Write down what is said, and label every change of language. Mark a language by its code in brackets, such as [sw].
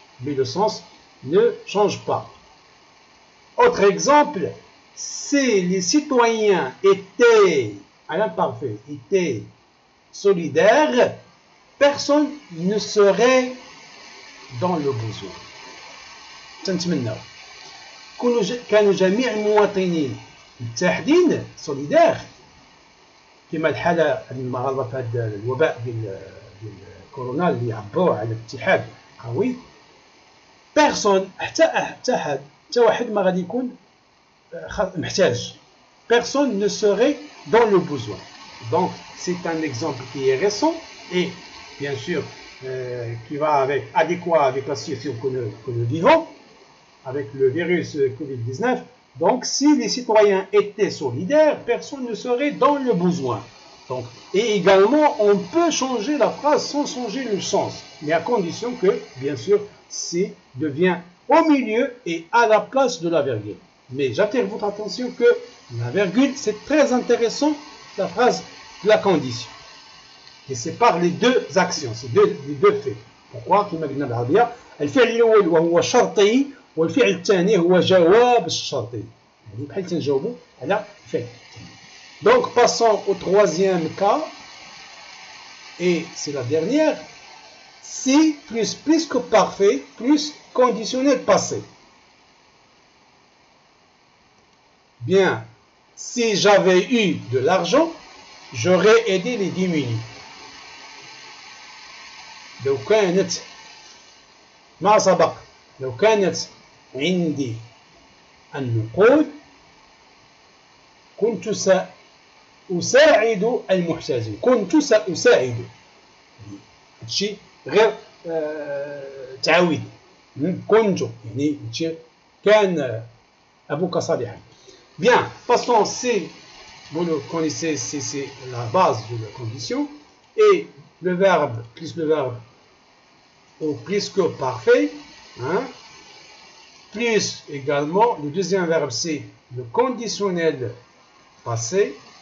[fr] Mais le sens ne change pas. Autre exemple, si les citoyens étaient, à l'imparfait, étaient solidaires, personne ne serait dans le besoin. [ar] تنتمنى كانوا جميع المواطنين متحدين solidaires كما الحالة المغاربة في هذا الوباء ديال كورونا اللي عبروا على اتحاد قوي. بيرسون حتى واحد ما غادي يكون محتاج. [fr] Personne ne serait dans le besoin. Donc c'est un exemple qui est récent et bien sûr qui va adéquat avec la situation que nous vivons avec le virus Covid-19. Donc si les citoyens étaient solidaires, personne ne serait dans le besoin. Donc, et également on peut changer la phrase sans changer le sens, mais à condition que bien sûr C devient au milieu et à la place de la virgule. Mais j'attire votre attention que la virgule c'est très intéressant, la phrase de la condition. Et c'est par les deux actions, c'est les deux faits. Pourquoi [ar] كما قلنا بالعربية الفعل الأول وهو شرطي والفعل الثاني هو جواب الشرطي. يعني بحال تنجاوبوا على الفعل. [fr] Donc, passons au troisième cas. Et c'est la dernière. Si plus que parfait plus conditionnel passé. Bien, si j'avais eu de l'argent, j'aurais aidé les démunis. [ar] لو كانت ما سبق لو كانت عندي النقود كنت سأساعد المحتاجين. كنت سأساعد هادشي غير تعويض. كنت يعني هادشي كان أبوك صالحا. [fr] Bien, passons, c'est, vous le connaissez, c'est la base de la condition. Et le verbe, plus le verbe au plus que parfait, hein, plus également, le deuxième verbe, c'est le conditionnel passé.